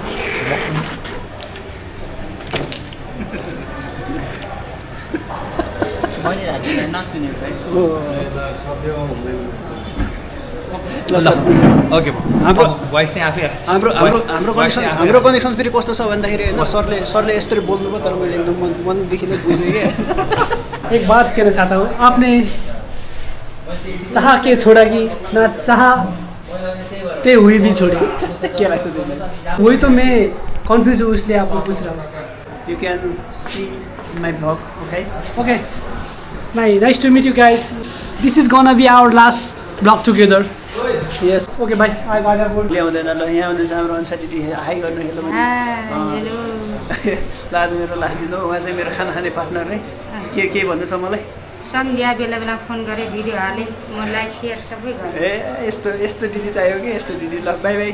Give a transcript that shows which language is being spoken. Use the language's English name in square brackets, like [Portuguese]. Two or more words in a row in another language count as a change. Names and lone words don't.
[Nepali] ओके हाम्रो कनेक्सन फेरि कस्तो छ भन्दाखेरि होइन, सरले यस्तरी बोल्नुभयो तर मैले एकदम मनदेखि नै बुझेँ कि। [Hindi] एक बात कहना चाहता हूँ, आपने चाह के छोड़ा कि ना चाह ते हुई भी छोड़ी। [Nepali] के लाग्छ तिमीलाई? [Hindi] वही तो मैं कन्फ्यूज हूँ, इसलिए आपको पूछ रहा हूँ। [English] You can see my vlog, okay? Okay, nice to meet you guys. This is gonna be our last vlog together. Yes. Okay, bye. I got a good. [Nepali] ल्याउँदैन ल। यहाँ हुनुहुन्छ हाम्रो अन्सा दिदी। हाई गर्नु हेलो भने। हेलो। ल आज मेरो लास्ट दिन हो। उहाँ चाहिँ मेरो खाना खाने पार्टनर है। के भन्नु छ मलाई? सम्झ्या बेला बेला फोन गरेँ, भिडियो हालेँ, म [English] like share [Nepali] सबै गरेँ। ए यस्तो दिदी चाहियो कि यस्तो दिदी। ल बाई बाई।